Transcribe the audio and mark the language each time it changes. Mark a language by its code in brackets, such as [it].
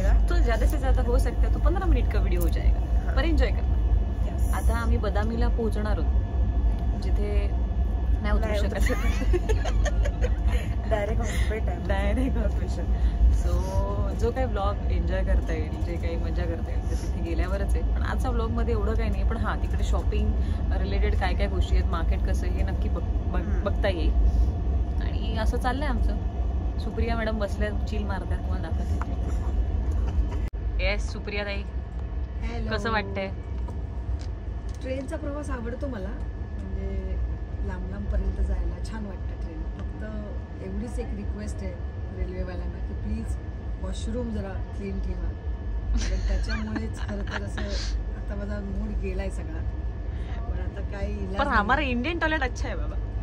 [hi] तो ज़्यादा से ज़्यादा हो सकता है तो 15 मिनिट का व्हिडिओ हो जाएगा, पर एन्जॉय करना. [mr] आता आम्ही बदामीला पोहोचणार आहोत, जिथे नाही उतरू शकत. Direct hospital. सो जो काही ब्लॉग एन्जॉय करता येईल, जे काही मजा करता येईल ते तिथे गेल्यावरच आहे. पण आजच्या ब्लॉगमध्ये एवढं काही नाही. पण हां, तिकडे शॉपिंग रिलेटेड काय काय गोष्टी आहेत, मार्केट कसं हे नक्की बघता येईल. आणि असं चाललंय आमचं. सुप्रिया मॅडम बसल्या, चिल मारतात, तुम्हाला दाखवते. येस सुप्रिया ताई, कसं वाटतंय? ट्रेनचा प्रवास आवडतो मला. म्हणजे लांब पर्यंत जायला छान वाटतं ट्रेन. फक्त एवढीच एक रिक्वेस्ट आहे रेल्वेवाल्यांना की प्लीज वॉशरूम जरा क्लीन ठेवा. त्याच्यामुळेच खरं तर असं आता माझा मूड गेलाय सगळा. पण आता काय, [hi] पर हमारा इंडियन टॉयलेट अच्छा है बाबा.